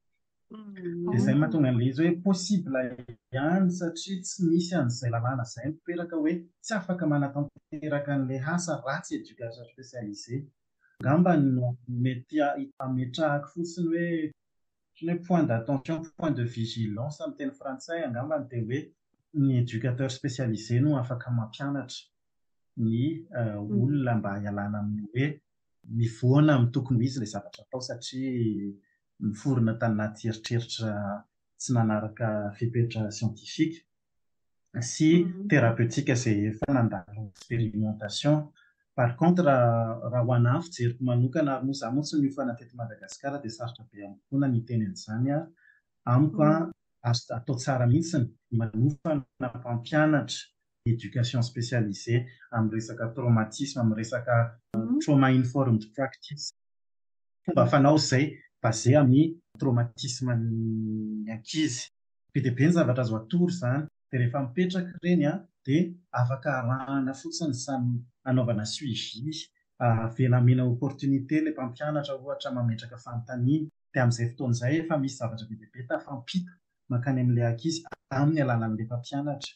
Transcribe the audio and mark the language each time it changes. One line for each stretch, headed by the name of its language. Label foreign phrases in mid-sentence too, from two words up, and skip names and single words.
Malagasy: Dia izay mahatonga an'ilay izy hoe possible ihany satria tsy misy an'izay lalàna izay mitoeraka hoe tsy afaka manatanteraka an'ilay asa raha tsy
French: éducation spécialisé.
Malagasy: Ngamba no mety ametrahako fotsiny hoe
French: point d'attention, point de vigilance
Malagasy: amin'ny teny frantsay angambany dia hoe ny
French: éducateur spécialisé
Malagasy: no afaka mampianatra ny olona mba hialana amin'ny hoe mivoana amin'ny tokony ho izy ilay zavatra atao satria miforona tany anaty eritreritra tsy nanaraka fepetra scientifique sy thérapeutique izay efa nandalo expérimentation.
French: Par contre
Malagasy: raha ho anahy fijeriko manokana ary moa izaho moa tsy miofana teto Madagasikara dia sarotra be amiko ny teny an'izany amiko atao tsara mihitsy ny manofana mpampianatra
French: éducation spécialisée
Malagasy: amin'ny resaka traumatisme, amin'ny resaka
English: trauma informed practice.
Malagasy: Fomba fanao izay basé amin'ny traumatisme ny ankizy. Be dia be ny zavatra azo atoro izany dia rehefa mipetraka ireny dia afaka arahana fotsiny samy anaovana suivi, velamena opportunité ilay mpampianatra ohatra mametraka fanontaniana dia amin'izay fotoana izay efa misy zavatra be dia be tafampita mankany amin'ilay ankizy amin'ny alalan'ilay mpampianatra.